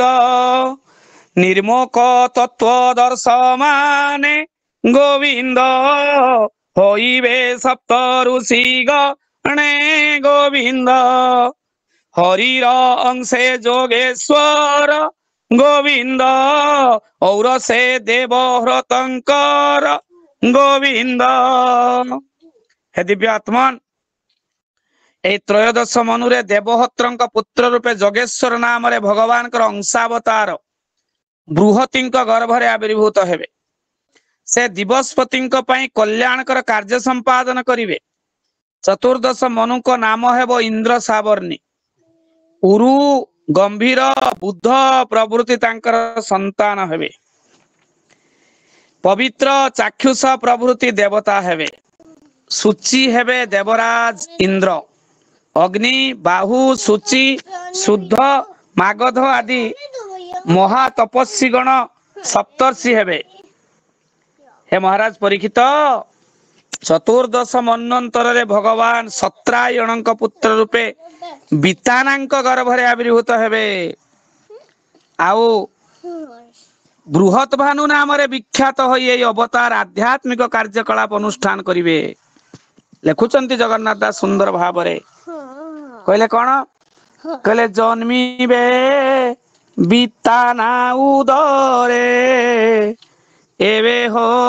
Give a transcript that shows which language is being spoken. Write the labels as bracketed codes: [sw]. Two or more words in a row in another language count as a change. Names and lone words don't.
[or] ନିର୍ମୋକ ତତ୍ତ୍ୱ ଦର୍ଶମାନେ ଗୋବିନ୍ଦ ହୋଇବେ ସପ୍ତ ଋଷି ଗଣେ ଗୋବିନ୍ଦ। ହରିର ଅଂଶେ ଯୋଗେଶ୍ୱର ଗୋବିନ୍ଦ ଆଉ ସେ ଦେବବ୍ରତଙ୍କର ଗୋବିନ୍ଦ। ହେ ଦିବ୍ୟାତ୍ମନ ଏ ତ୍ରୟୋଦଶ ମନୁରେ ଦେବହତ୍ରଙ୍କ ପୁତ୍ର ରୂପେ ଯୋଗେଶ୍ୱର ନାମ ରେ ଭଗବାନ ଅଂଶାବତାର ବୃହତୀ ଗର୍ଭରେ ଆବିର୍ଭୂତ ହେବେ। ସେ ଦିବସପତି କଲ୍ୟାଣକର କାର୍ଯ୍ୟ ସମ୍ପାଦନ କରିବେ। ଚତୁର୍ଦ୍ଦଶ ମନୁ ଙ୍କ ନାମ ହେବ ଇନ୍ଦ୍ର ସାବର୍ଣ୍ଣି। ଉରୁ ଗମ୍ଭୀର ବୁଦ୍ଧ ପ୍ରଭୃତି ତାଙ୍କର ସନ୍ତାନ ହେବେ। ପବିତ୍ର ଚାକ୍ଷୁଷ ପ୍ରଭୃତି ଦେବତା ହେବେ। ଶୁଚି ହେବେ ଦେବରାଜ ଇନ୍ଦ୍ର। ଅଗ୍ନି ବାହୁ ଶୁଚି ଶୁଦ୍ଧ ମାଗଧ ଆଦି ମହାତପସ୍ୱୀ ଗଣ ସପ୍ତର୍ଷି ହେବେ। ହେ ମହାରାଜ ପରୀକ୍ଷିତ ଚତୁର୍ଦ୍ଦଶ ମନ୍ୱନ୍ତର ରେ ଭଗବାନ ସତ୍ରାୟଣ ପୁତ୍ର ରୂପେ ବିତାନାଙ୍କ ଗର୍ଭରେ ଆବିର୍ଭୂତ ହେବେ। ଆଉ ବୃହତ ଭାନୁ ନାମ ରେ ବିଖ୍ୟାତ ହୋଇ ଏହି ଅବତାର ଆଧ୍ୟାତ୍ମିକ କାର୍ଯ୍ୟକଳାପ ଅନୁଷ୍ଠାନ କରିବେ। ଲେଖୁଛନ୍ତି ଜଗନ୍ନାଥ ଦାସ ସୁନ୍ଦର ଭାବରେ କହିଲେ କଣ କହିଲେ ଜନ୍ମିବେ ବିତାନା ଉଦରେ ଏବେ ହୋ